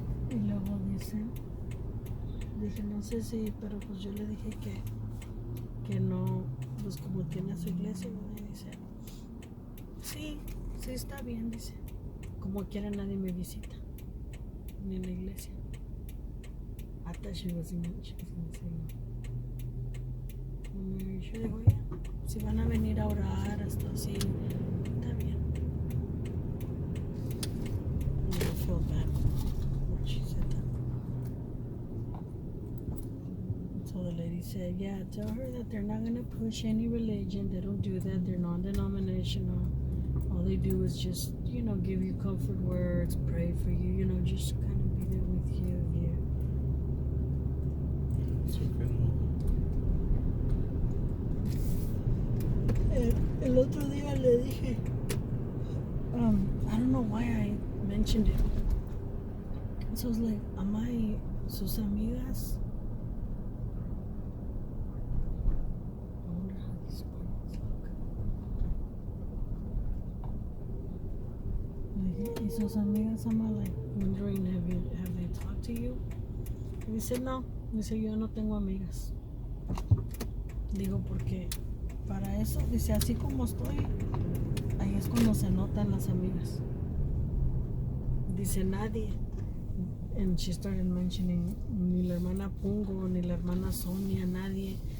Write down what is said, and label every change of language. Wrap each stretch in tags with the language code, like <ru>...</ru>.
<es>Y luego dije, no sé si, pero pues yo le dije que no, pues como tiene su iglesia, me dice, sí está bien, dice, como quiera nadie me visita, ni en la iglesia.</es> <en>I thought she was gonna say no.</en> <es>Yo digo, ya, si van a venir a orar hasta así, está bien.</es> <en>And I feel bad when she said that. So the lady said, yeah, tell her that they're not going to push any religion. They don't do that. They're non-denominational. All they do is just, you know, give you comfort words, pray for you, you know, just kind of be there with you. It's okay.</en> <es>El otro día le dije,</es> <en>I don't know why I mentioned it. So I was like, am I</en> <es>sus amigas?</es> <en>I wonder how these parts look. Like,</en> <es>y sus amigas,</es> <en>I'm like wondering, have they talked to you?</en> <es>Y dice, no. Dice, yo no tengo amigas. Digo, porque para eso, dice, así como estoy, ahí es cuando se notan las amigas. Dice, nadie.</es> <en>And she started mentioning,</en> <es>ni la hermana Pungo, ni la hermana Sonia, nadie.</es>